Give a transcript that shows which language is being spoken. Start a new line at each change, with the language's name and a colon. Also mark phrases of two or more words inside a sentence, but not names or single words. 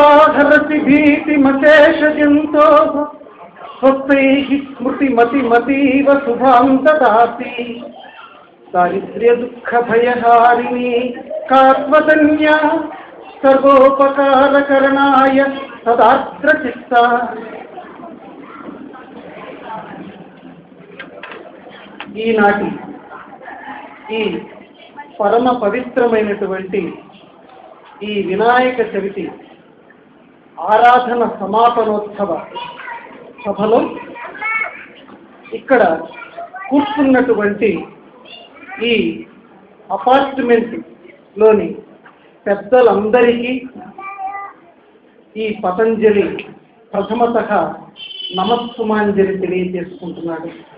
Sanskrit: हरति भीतिमशेषजन्तो स्वस्तैः स्मृतिमतिमतीव शुभां ददाति दारिद्र्यदुःखभयहारिणी कात्वदन्या सर्वोपकारकरणाय सदार्द्रचित्ता।
Telugu: ఈనాటి ఈ పరమ పవిత్రమైనటువంటి ఈ వినాయక చవితి ఆరాధన సమాపనోత్సవ సభలో ఇక్కడ కూర్చున్నటువంటి ఈ అపార్ట్మెంట్లోని పెద్దలందరికీ ఈ పతంజలి ప్రథమతః నమస్సుమాంజలి తెలియజేసుకుంటున్నాడు.